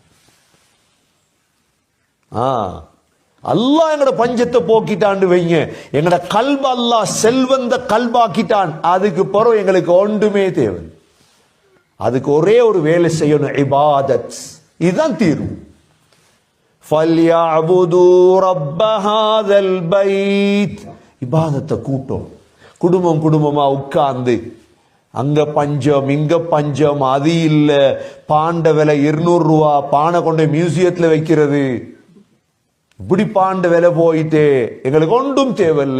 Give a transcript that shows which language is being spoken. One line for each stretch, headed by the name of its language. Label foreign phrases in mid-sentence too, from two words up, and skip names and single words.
Tamil: அல்லாஹ் எங்கட பஞ்சத்தை போக்கிட்டான்னு வைங்க. எங்கட கல்ப அல்லாஹ் செல்வந்த கல்பாக்கிட்டான். அதுக்கு பிறகு எங்களுக்கு ஒன்றுமே தேவை. அதுக்கு ஒரே ஒரு வேலை செய்யணும், இபாதத். இதுதான் தீர்வு.
Arabic: فَلْيَعْبُدُوا رَبَّ هَذَا الْبَيْتِ.
Tamil: இபாதத்தை கூட்டம், குடும்பமா உட்கார்ந்து அங்க பஞ்சம் இங்க பஞ்சம், அது இல்ல பாண்ட விலை $200, பானை கொண்டு மியூசியத்துல வைக்கிறது, இப்படி பாண்ட விலை போயிட்டு எங்களுக்கு ஒன்றும் தேவையில்லை.